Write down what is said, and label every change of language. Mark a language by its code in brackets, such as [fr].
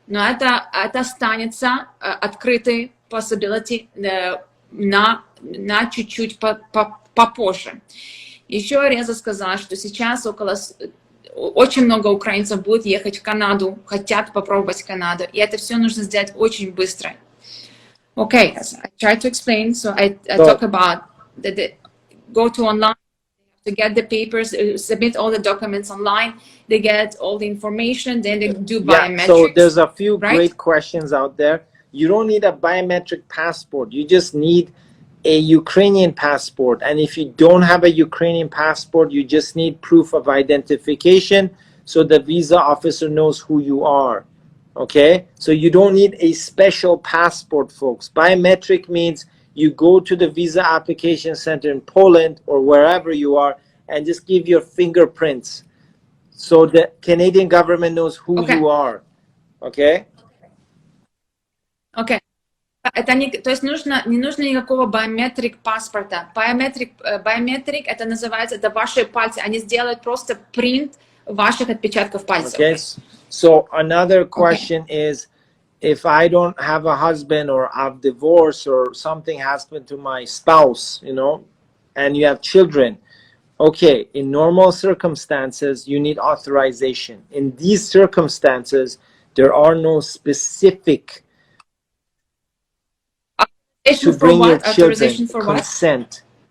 [ru] Но это останется открытой possibility на чуть-чуть попозже. Еще Реза сказала, что сейчас очень много украинцев будет ехать в Канаду, хотят попробовать Канаду, и это все нужно сделать очень быстро. [en] Okay, I try to explain. So I talk about go to online to get the papers, submit all the documents online. They get all the information, then they do biometrics. So there's a few great questions out there. You don't need a biometric passport. You just need a Ukrainian passport. And if you don't have a Ukrainian passport, you just need proof of identification so the visa officer knows who you are. Okay? So you don't need a special passport, folks. Biometric means you go to the visa application center in Poland or wherever you are and just give your fingerprints so the Canadian government knows who you are. Okay? Okay. [ru] Это не, то есть не нужно никакого biometric паспорта. Biometric это называется, это ваши пальцы. Они сделают просто принт ваших отпечатков пальцев. [en] Okay. So another question is, if I don't have a husband or I've divorced or something happened to my spouse, you know, and you have children, okay, in normal circumstances, you need authorization. In these circumstances, there are no specific to bring your children, consent.